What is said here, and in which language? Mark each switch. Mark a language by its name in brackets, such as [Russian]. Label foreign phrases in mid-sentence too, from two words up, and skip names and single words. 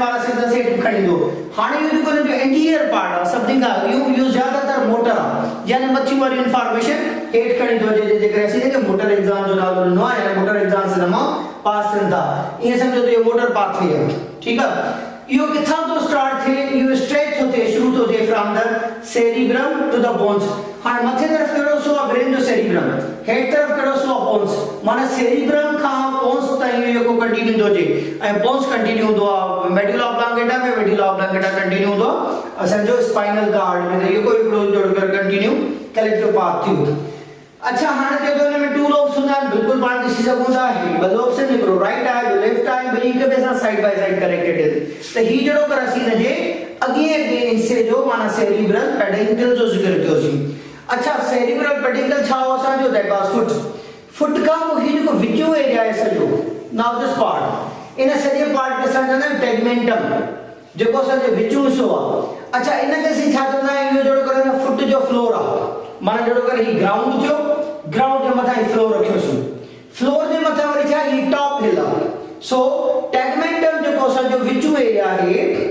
[Sindhi] वारा सिग्नल्स हेठि खणी ईंदो हाणे इहो जेको हिन जो [English] anterior part [Sindhi] आहे सभिनी खां इहो ज़्यादातर मोटर आहे यानी मथियूं वारी इंफॉर्मेशन हेठि खणी थो अचे जंहिंजे करे असीं हिनखे [English] motor exam [Sindhi] जो नालो ॾिनो आहे ऐं [English] motor exams [Sindhi] हिन मां पास थियनि था ईअं सम्झो त इहो [English] motor pathway [Sindhi] आहे ठीकु आहे इहो किथां थो स्टार्ट थिए इहो स्ट्रेट थो थिए शुरू थो थिए [English] from the cerebrum to the bones [Sindhi] हाणे मथे तरफ़ कहिड़ो सो आहे ब्रेन जो सेरिब्रम हेठि तरफ़ कहिड़ो सो आहे पोन्स माना सेरिब्रम खां पोन्स ताईं इहो जेको कंटिन्यू थो थिए ऐं पोन्स कंटिन्यू हूंदो आहे [English] medulla oblongata [Sindhi] में [English] medulla oblongata [Sindhi] कंटिन्यू हूंदो आहे असांजो [English] spinal card [Sindhi] में इहो हिकिड़ो जोड़ करे [English] continue collective path [Sindhi] थियो अच्छा हाणे जेको हिन में [English] two lobes [Sindhi] हूंदा आहिनि बिल्कुलु पाण ॾिसी सघूं था ॿ लोब्स आहिनि हिकिड़ो राइट आहे ॿियो लेफ्ट आहे ॿई हिक ॿिए सां [English] side by side connected [Sindhi] आहिनि त ही जहिड़ो कर असीं हिनजे अॻिए हिसे जो माना सेरिब्रल पेडेंकल जो ज़िक्र कयोसीं अच्छा [English] cerebral peduncle [Sindhi] छा हो असांजो [English] that was foot [Sindhi] खां पोइ ही जेको विचो एरिया आहे सॼो [English] now this part [Sindhi] इन सॼे पार्ट खे असां चवंदा आहियूं टेगमेंटम जेको असांजो विचो हिसो आहे अच्छा इनखे असीं छा चवंदा आहियूं इहो जहिड़ो करे फुट जो फ्लोर आहे माना जहिड़ो करे ही ग्राउंड थियो ग्राउंड जे मथां ही फ्लोर रखियोसीं फ्लोर जे मथां वरी छा ही [English] top hill [Sindhi] आहे सो टेगमेंटम जेको असांजो विचो एरिया आहे